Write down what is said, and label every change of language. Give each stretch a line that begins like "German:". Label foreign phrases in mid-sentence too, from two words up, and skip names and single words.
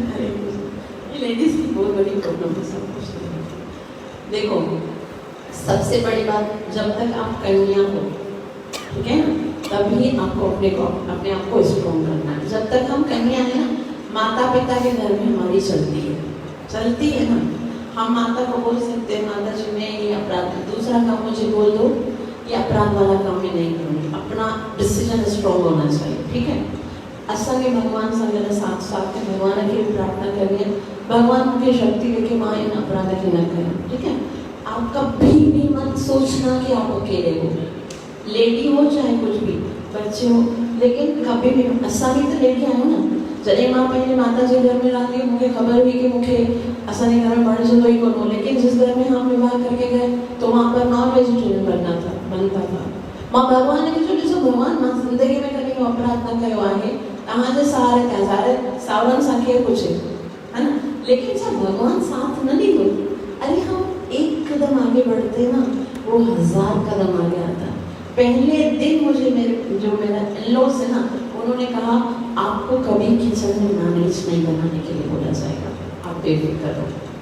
Hindi: ये लेडीज की बहुत बड़ी प्रॉब्लम है सब कुछ। देखो सबसे बड़ी बात, जब तक आप कन्या हो, ठीक है ना, तभी आपको अपने आप को स्ट्रॉन्ग करना है। जब तक हम कन्या है ना, माता पिता के घर में हमारी चलती है ना, हम माता को बोल सकते हैं माता जी मैं ये अपराध, दूसरा काम मुझे बोल दो, ये अपराध वाला काम मैं नहीं करूँगी। अपना डिसीजन स्ट्रॉन्ग होना चाहिए, ठीक है।
Sindhi: असांखे भगवान सां गॾु साथ साथ में भगवान खे प्रार्थना करनी है,
Hindi: भगवान मुझे शक्ति देके मां इन अपराध के न करूं, ठीक है। आप कभी भी मत सोचना कि आप अकेले हो, लेडी हो चाहे कुछ भी, बच्चे हो, लेकिन कभी भी असां भी तो लेके आयो ना।
Sindhi: जॾहिं मां पंहिंजे माता जे घर में रहंदी हुई, मूंखे ख़बर हुई कि मूंखे असांजे घर में बणजंदो ई कोन हो,
Hindi: लेकिन जिस घर में हम विवाह करके गए तो वहाँ पर नॉन वेजिटेरियन बनता था।
Sindhi: मां भगवान खे जो ॾिसो, भगवान मां ज़िंदगी में कॾहिं अपराध न कयो आहे, तव्हांजे सहारे थिया, सावरनि सां केरु पुछे,
Hindi: है ना,
Sindhi: लेकिन छा भगवान साथ न ॾींदो?
Hindi: अरे हम एक कदम आगे बढ़ते ना, वो 1000 कदम आगे आता। पहले दिन मुझे मेरा इन-लॉज है ना, उन्होंने कहा आपको कभी किचन में नॉनवेज नहीं बनाने के लिए बोला जाएगा, आप बेफिक्र रहो।